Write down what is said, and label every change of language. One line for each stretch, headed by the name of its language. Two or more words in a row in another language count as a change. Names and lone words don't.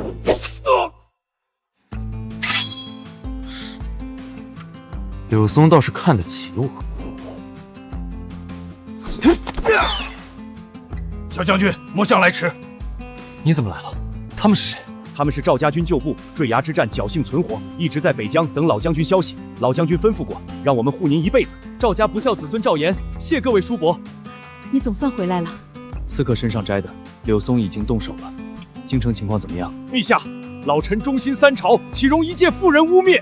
Chinese: 柳松倒是看得起我。小将軍，末相來遲。你怎麼來了？他們是誰？他們是趙家軍舊部，墜崖之戰僥倖存活，一直在北疆等老將軍消息。老將軍吩咐過，讓我們護您一輩子。趙家不孝子孫趙岩，謝各位叔伯。你總算回來了。刺客身上摘的，柳松已經動手了。京城情況怎麼樣？陛下，老臣忠心三朝，豈容一介婦人污蔑？